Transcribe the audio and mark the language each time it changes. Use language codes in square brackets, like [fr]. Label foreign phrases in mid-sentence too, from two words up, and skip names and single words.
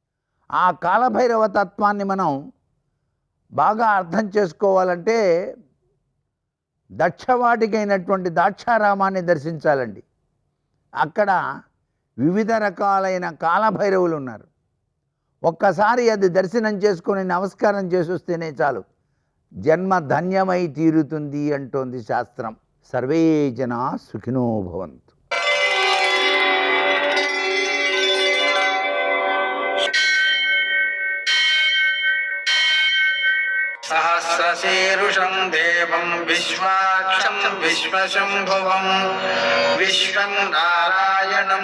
[te] ఆ కాలభైరవ తత్వాన్ని మనం బాగా అర్థం చేసుకోవాలంటే దక్షవాటికైనటువంటి ద్రాక్షారామాన్ని దర్శించాలండి. అక్కడ వివిధ రకాలైన కాలభైరవులు ఉన్నారు. ఒక్కసారి అది దర్శనం చేసుకొని నమస్కారం చేసొస్తేనే చాలు, జన్మ ధన్యమై తీరుతుంది అంటోంది శాస్త్రం. [sa] సర్వే జనా సుఖినో భవంతు. सहस्रशीर्षं देवं विश्वाक्षं विश्वशम्भुवं विश्वं नारायणं